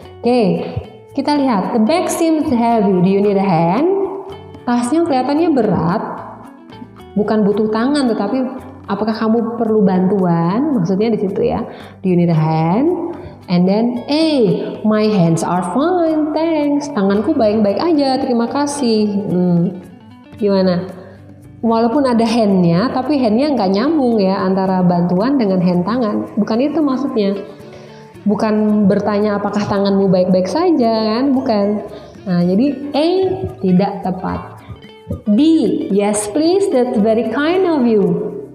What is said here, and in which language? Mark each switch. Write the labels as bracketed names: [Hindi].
[Indonesian] Oke, kita lihat, [English] the bag seems heavy, do you need a hand? [Indonesian] Tasnya kelihatannya berat, bukan butuh tangan, tetapi apakah kamu perlu bantuan? Maksudnya di situ ya. [English] Do you need a hand? And then A, my hands are fine, thanks. [Indonesian] Tanganku baik-baik aja, terima kasih. Gimana? Walaupun ada handnya, tapi handnya nggak nyambung ya antara bantuan dengan hand tangan. Bukan itu maksudnya. Bukan bertanya apakah tanganmu baik-baik saja kan? Bukan. Nah, jadi A tidak tepat. [English] B, yes please, that's very kind of you.